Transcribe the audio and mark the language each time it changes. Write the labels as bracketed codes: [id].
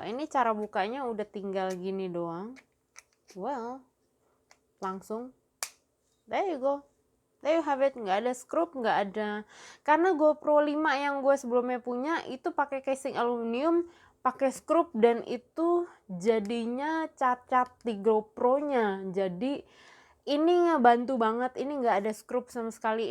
[id] Ini cara bukanya udah tinggal gini doang. Langsung [en] there you go, there you have it. [id] Nggak ada skrup, nggak ada, karena GoPro 5 yang gue sebelumnya punya itu pakai casing aluminium, pakai skrup, dan itu jadinya cacat di GoPro-nya. Jadi ini ngebantu banget, ini nggak ada skrup sama sekali.